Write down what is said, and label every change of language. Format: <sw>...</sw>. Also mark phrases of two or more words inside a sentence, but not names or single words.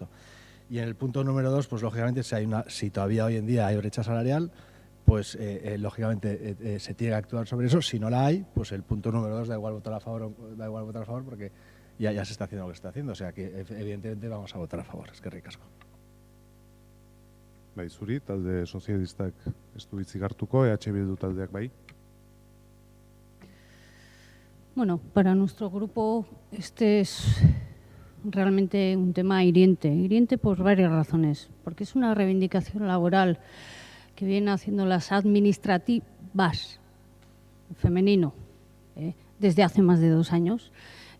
<es>Y en el punto número 2, pues lógicamente, si todavía hoy en día hay brecha salarial, pues lógicamente se tiene que actuar sobre eso. Si no la hay, pues el punto número 2 da igual votar a favor porque ya se está haciendo lo que se está haciendo. O sea que evidentemente vamos a votar a favor.</es> <eu>Eskerrik asko. Bai, zuri, talde sozialistak ez du hitzik hartuko, EH Bildu taldeak bai.</eu> <es>Bueno, para nuestro grupo este es realmente un tema hiriente por varias razones, porque es una reivindicación laboral que vienen haciendo las administrativas, femenino, desde hace más de 2 años.</es>